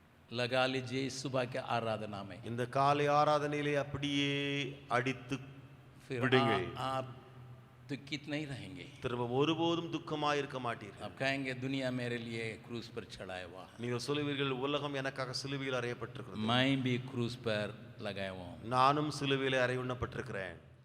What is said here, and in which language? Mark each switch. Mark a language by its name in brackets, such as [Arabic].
[Hindi] लगा लीजिए सुबह के आराधना में। [Tamil] இந்த காலை ஆராதனையிலே அப்படியே அடித்து [Hindi] फिर [Tamil] விடுங்கள்। [Hindi] आप दुखित नहीं रहेंगे। [Tamil] திரும்ப ஒருபோதும் துக்கமாய் இருக்க மாட்டீர்கள்। [Hindi] आप कहेंगे दुनिया मेरे लिए क्रूस पर चढ़ाया हुआ, [Tamil] நீங்கள் சொல்லுவீர்கள் உலகம் எனக்காக சிலுவையில் அறையப்பட்டிருக்கிறது, [Hindi] मैं भी क्रूस पर लगाया हुआ हूं। [Tamil] நானும் சிலுவையிலே அறையுண்ணப்பட்டிருக்கிறேன்।